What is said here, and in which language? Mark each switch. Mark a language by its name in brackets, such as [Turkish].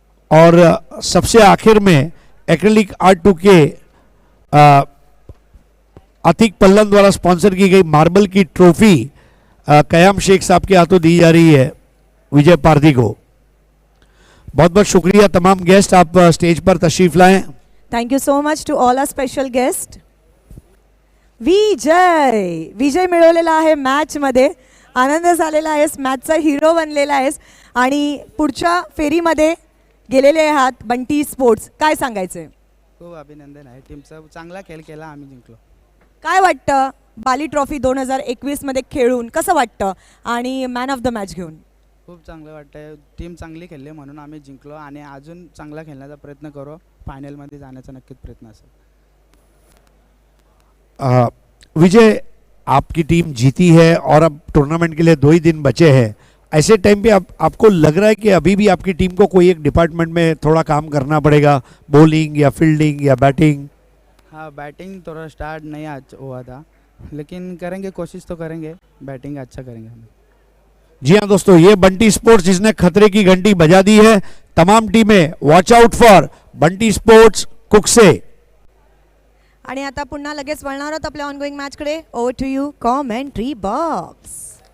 [Hindi] और सबसे आखिर में एक्रेलिक आर्ट 2 के अतिक पल्लन द्वारा स्पॉन्सर की गई मार्बल की ट्रॉफी कयाम शेख साहब के हाथों दी जा रही है विजय पारधी को. बहुत बहुत शुक्रिया तमाम गेस्ट, आप स्टेज पर तशरीफ लाएं. [English] Thank you so much to all our special guest. [Marathi] Vijay Vijay मिळवलेला आहे मॅच मध्ये. आनंद झालेला आहेस, मॅचचा हिरो बनलेला आहेस आणि पुढच्या फेरीमध्ये गेलेले आहात बंटी स्पोर्ट्स. काय सांगायचंय? खूप अभिनंदन आहे टीमचा. चांगला खेळ केला, आम्ही जिंकलो. काय वाटतं बाली ट्रॉफी 2021 मध्ये खेळून कसं वाटतं आणि मॅन ऑफ द मॅच घेऊन? खूप चांगलं वाटतंय. टीम चांगली खेळली म्हणून आम्ही जिंकलो आणि अजून चांगला खेळण्याचा प्रयत्न करू. फायनलमध्ये जाण्याचा नक्कीच प्रयत्न असेल. [Hindi] विजय, आपकी टीम जीती है और अब टूर्नामेंट के लिए 2 ही दिन बचे हैं. ऐसे टाइम पे आपको लग रहा है कि अभी भी आपकी टीम को कोई एक डिपार्टमेंट में थोड़ा काम करना पड़ेगा, बॉलिंग या फील्डिंग या बैटिंग? हाँ, बैटिंग थोड़ा स्टार्ट नहीं आज हुआ था, लेकिन करेंगे, कोशिश तो करेंगे, बैटिंग अच्छा करेंगे हम. जी हाँ दोस्तों, ये बंटी स्पोर्ट्स जिसने खतरे की घंटी बजा दी है. तमाम टीमें [English] watch out for [Hindi] Bunty sports Kukse. [Marathi] आणि आता पुन्हा लगेच वळणार आहोत आपल्या ongoing मॅचकडे. [English] Over to you commentary box.